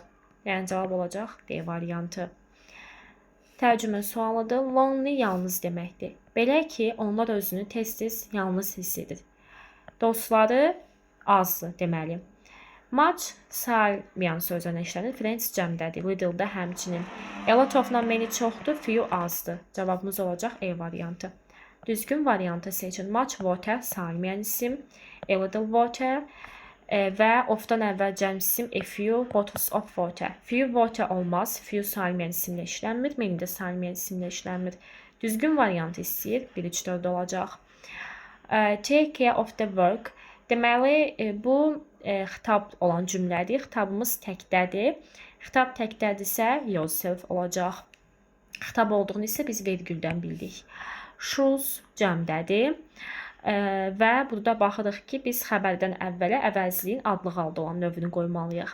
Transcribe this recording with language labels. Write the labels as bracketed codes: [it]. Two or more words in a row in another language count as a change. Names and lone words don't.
[az] Yəni cavab olacaq D variantı. Tərcümə sualıdır. Lonely yalnız deməkdir. Belə ki, onlar özünü tez-tez yalnız hiss edir. Dostları azdır deməli. Much saymayan sözlə işlənir. Friends cəmdədir. Little də həmçinin. [en] A lot of- [az] la many çoxdur, few azdır. Cavabımız olacaq E variantı. Düzgün variantı seçin. [en] Much water [az] saymayan isim. [en] A little water [az] və of-dan əvvəl cəm isim [en] a few bottles of water. Few water [az] olmaz. Few saymayan isimlə işlənmir. Many də saymayan isimlə işlənmir. Düzgün variantı istəyir. 1-3-4 olacaq. [en] Take care of the work. [az] Deməli, bu xitab olan cümlədir. Xitabımız təkdədir. Xitab təkdədirsə yourself olacaq. Xitab olduğunu isə biz vergüldən bildik. Shoes cəmdədir. Və burada baxırıq ki, biz xəbərdən əvvələ əvəzliyin adlı halda olan növünü qoymalıyıq.